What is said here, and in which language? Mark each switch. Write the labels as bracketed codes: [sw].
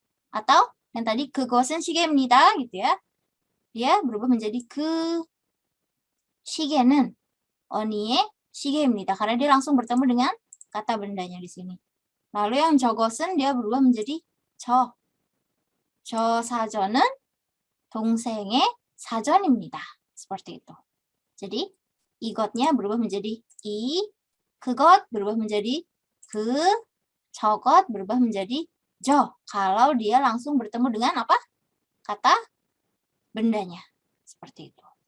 [id] Atau yang tadi [ko] 그것은 시계입니다 [id] gitu ya. Dia berubah menjadi [ko] 그 시계는 언니의 시계입니다. [id] Karena dia langsung bertemu dengan kata bendanya di sini. Lalu yang 저것은 dia berubah menjadi 저. [ko] 저 사전은 동생의 사전입니다. [id] Seperti itu. Jadi 이것nya berubah menjadi 이, 그것 berubah menjadi 그, 저것 berubah menjadi 저. Kalau dia langsung bertemu dengan apa? Kata bendanya. Seperti itu.